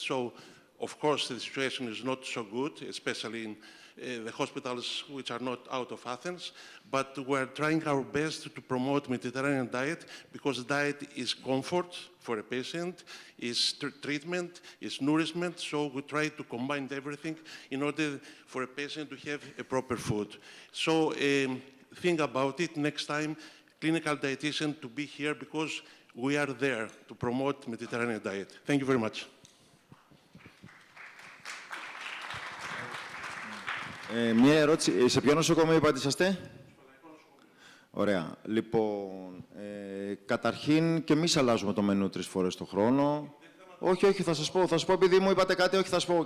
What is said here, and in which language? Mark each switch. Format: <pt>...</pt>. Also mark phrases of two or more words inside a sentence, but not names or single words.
<en>So, of course, the situation is not so good, especially in the hospitals which are not out of Athens, but we're trying our best to promote Mediterranean diet because diet is comfort for a patient, is treatment, is nourishment, so we try to combine everything in order for a patient to have a proper food. So think about it next time, clinical dietitian to be here because we are there to promote Mediterranean diet. Thank you very much.</en> <el>Μία ερώτηση. Σε ποιο νοσοκομείο είπατε είσαστε? Ωραία. Λοιπόν, καταρχήν και εμείς αλλάζουμε το μενού 3 φορές το χρόνο. Όχι, θα σας πω επειδή μου είπατε κάτι, όχι θα σας πω.</el>